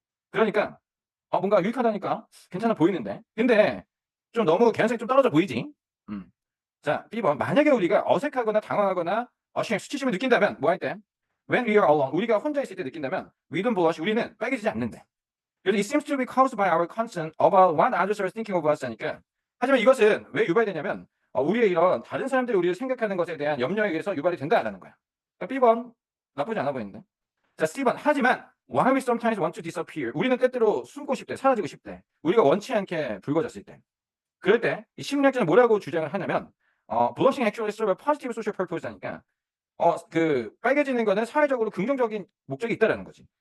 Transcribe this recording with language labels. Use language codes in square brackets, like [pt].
[ko] 그러니까 뭔가 유익하다니까 괜찮아 보이는데, 근데 좀 너무 개연성이 좀 떨어져 보이지. 자, B번 만약에 우리가 어색하거나 당황하거나 수치심을 느낀다면 뭐 할 때? [en] When we are alone, [ko] 우리가 혼자 있을 때 느낀다면 [en] we don't blush, [ko] 우리는 빨개지지 않는데. [en] 그래서 it seems to be caused by our concern about what others are thinking of us [ko] 하니까. 하지만 이것은 왜 유발되냐면 우리의 이런 다른 사람들이 우리를 생각하는 것에 대한 염려에 의해서 유발이 된다라는 거야. 그러니까 B번 나쁘지 않아 보이는데. 자, C번 하지만 [en] while we sometimes want to disappear, [ko] 우리는 때때로 숨고 싶대, 사라지고 싶대. 우리가 원치 않게 붉어졌을 때. 그럴 때 이 심리학자는 뭐라고 주장을 하냐면 [en] blushing actually serve a positive social purpose [ko] 하니까 그 빨개지는 거는 사회적으로 긍정적인 목적이 있다라는 거지.